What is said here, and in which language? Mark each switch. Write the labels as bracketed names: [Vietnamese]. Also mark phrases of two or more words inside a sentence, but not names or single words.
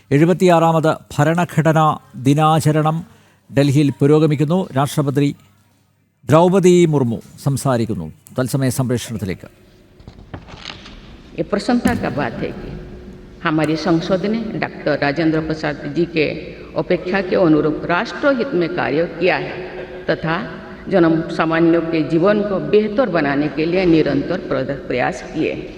[Malayalam] 76ാമത് ഭരണഘടനാ ദിനാചരണം ഡൽഹിയിൽ പുരോഗമിക്കുന്നു. രാഷ്ട്രപതി ദ്രൗപദി മുർമു സംസാരിക്കുന്നു. തത്സമയ സംപ്രേഷണത്തിലേക്ക്. [Hindi] ये प्रसन्नता का बात है कि हमारी संसद ने डॉक्टर राजेंद्र प्रसाद जी के अपेक्षा के अनुरूप राष्ट्रहित में कार्य किया है तथा जन सामान्यों के जीवन को बेहतर बनाने के लिए निरंतर प्रयास किए हैं।